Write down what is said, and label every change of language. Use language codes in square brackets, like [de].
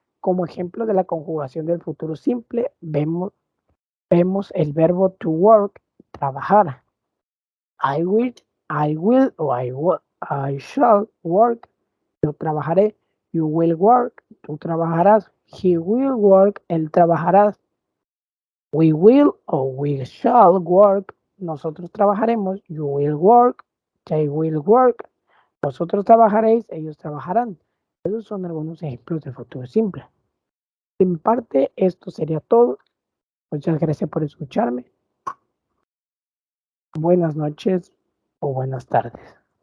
[es] Como ejemplo de la conjugación del futuro simple, vemos el verbo to work, trabajar. [en] I will o I shall work, [es] yo trabajaré. [en] You will work, [es] tú trabajarás. [en] He will work, [es] él trabajará. [en] We will o we shall work, [es] nosotros trabajaremos. [en] You will work, they will work. [es] Vosotros trabajaréis, ellos trabajarán. Esos son algunos ejemplos de futuro simple. De mi parte, esto sería todo. Muchas gracias por escucharme. Buenas noches o buenas tardes.